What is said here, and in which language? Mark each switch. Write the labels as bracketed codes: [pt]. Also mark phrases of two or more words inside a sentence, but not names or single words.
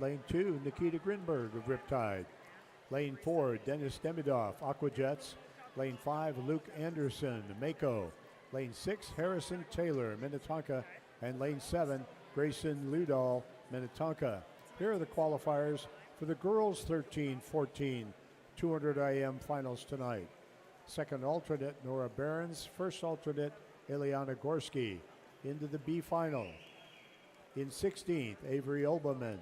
[en] Lane 2, Nikita Grinberg of Riptide. Lane 4, Dennis Demidov, Aquajets. Lane 5, Luke Anderson, Mako. Lane 6, Harrison Taylor, Minnetonka. And lane 7, Grayson Ludall, Minnetonka. Here are the qualifiers for the girls 13-14 200 IM finals tonight. Second alternate, Nora Behrens. First alternate, Eliana Gorski. Into the B final. In 16th, Avery Olbermann.